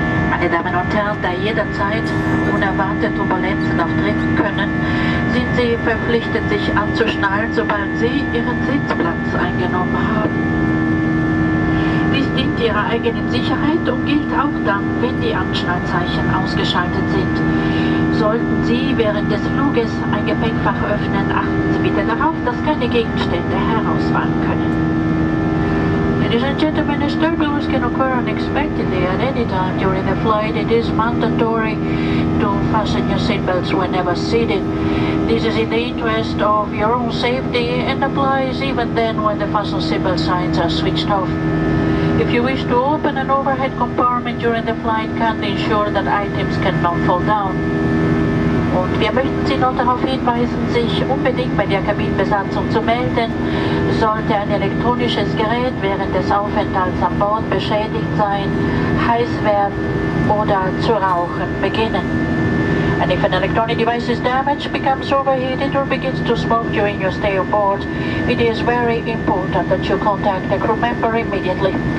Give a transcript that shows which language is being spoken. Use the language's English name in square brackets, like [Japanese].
[German] Meine Damen und Herren, da jederzeit unerwartete Turbulenzen auftreten können, sind Sie verpflichtet, sich anzuschnallen, sobald Sie Ihren Sitzplatz eingenommen haben. Dies dient Ihrer eigenen Sicherheit und gilt auch dann, wenn die Anschnallzeichen ausgeschaltet sind. Sollten Sie während des Fluges ein Gepäckfach öffnen, achten Sie bitte darauf, dass keine Gegenstände herausfallen können. [English] Ladies and gentlemen, as turbulence can occur unexpectedly at any time during the flight, it is mandatory to fasten your seatbelts whenever seated. This is in the interest of your own safety and applies even then when the fasten seatbelt signs are switched off. If you wish to open an overhead compartment during the flight, kindly ensure that items cannot fall down. [German] Und wir möchten Sie noch darauf hinweisen, sich unbedingt bei der Kabinenbesatzung zu melden, sollte ein elektronisches Gerät während des Aufenthalts an Bord beschädigt sein, heiß werden oder zu rauchen beginnen. [English] And if an electronic device is damaged, becomes overheated or begins to smoke during your stay aboard, it is very important that you contact the crew member immediately.